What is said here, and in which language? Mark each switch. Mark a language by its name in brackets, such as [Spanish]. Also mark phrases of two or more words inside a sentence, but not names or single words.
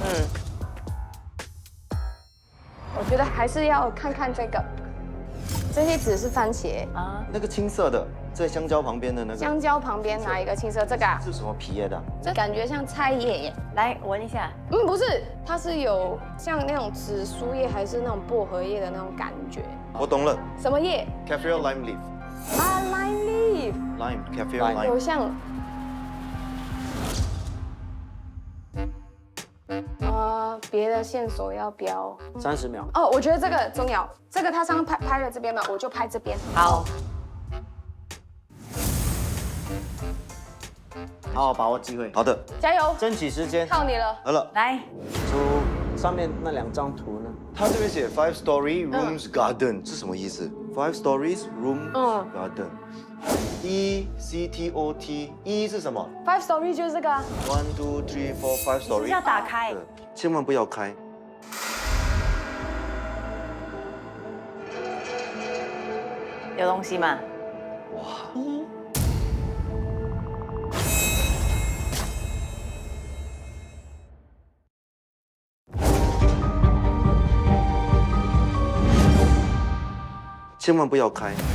[Chinese] 我觉得还是要看看这个，这些纸是番茄，那个青色的，在香蕉旁边的那个，香蕉旁边拿一个青色，这个啊，是什么皮的？这感觉像菜叶耶。来闻一下。不是，它是有像那种紫苏叶还是那种薄荷叶的那种感觉。我懂了什么叶？ [English] ，kaffir lime leaf。啊，lime leaf， lime，kaffir ，lime lime。 [Chinese] 有像。别的线索要标。 30秒。哦，我觉得这个重要，这个他上拍了这边嘛，我就拍这边。好，好好把握机会，好的，加油，争取时间。靠你了。好了。来，出上面那2张图呢？他这边写 [English] 5-story rooms garden， [Chinese] 是什么意思？ [English] 5 stories room garden。 [Chinese] ECTOT，E 是什么 5-story 就是这个啊。？1 2 3 4 5 是 story。要打开。对，千万不要开。有东西吗？千万不要开。